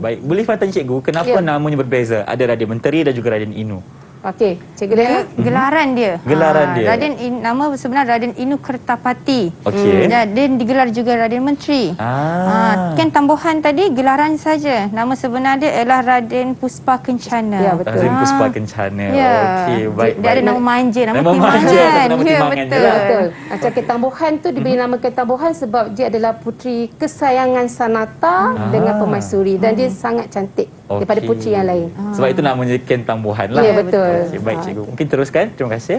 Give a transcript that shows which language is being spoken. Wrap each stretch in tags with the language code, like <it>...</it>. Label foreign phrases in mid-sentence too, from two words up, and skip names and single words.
<ms>Baik, boleh tanya cikgu kenapa namanya berbeza? Ada Raden Menteri dan juga Raden Inu. Okey, Cikgu Dana. Gelaran dia. Gelaran dia. Nama sebenar Raden Inu Kertapati. Okey. Dan digelar juga Raden Menteri. Ken Tambuhan tadi gelaran saja. Nama sebenar dia ialah Raden Puspa Kencana. Ya, betul. Raden Puspa Kencana. Ya. Okey, baik. Dia ada nama manja, nama manja, Timbangan. nama Ya, Timbangan betul. je lah. Betul. Macam Ken Tambuhan tu diberi nama Ken Tambuhan sebab dia adalah puteri kesayangan Sanata dengan Permaisuri dan dia sangat cantik daripada puteri yang lain. Sebab itu namanya Ken Tambuhan lah. Ya, betul. Okey, baik cikgu. Mungkin teruskan. Terima kasih.</ms>